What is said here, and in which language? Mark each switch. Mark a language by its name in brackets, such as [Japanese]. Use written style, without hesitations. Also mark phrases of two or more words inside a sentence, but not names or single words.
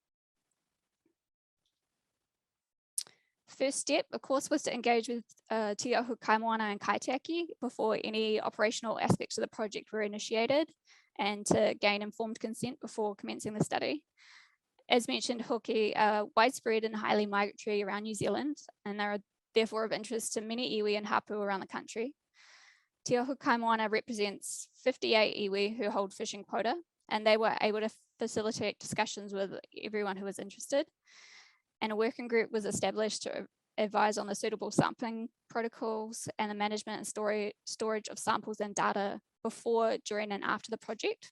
[English] First step, of course, was to engage with Te Ahu Kaimoana and Kaitiaki before any operational aspects of the project were initiated, and to gain informed consent before commencing the study. As mentioned, Hoki are widespread and highly migratory around New Zealand, and they are therefore of interest to many iwi and hapu around the country. Te Ahu Kaimoana represents 58 iwi who hold fishing quota, and they were able to facilitate discussions with everyone who was interested. And a working group was established to advise on the suitable sampling protocols and the management and storage of samples and data before, during, and after the project.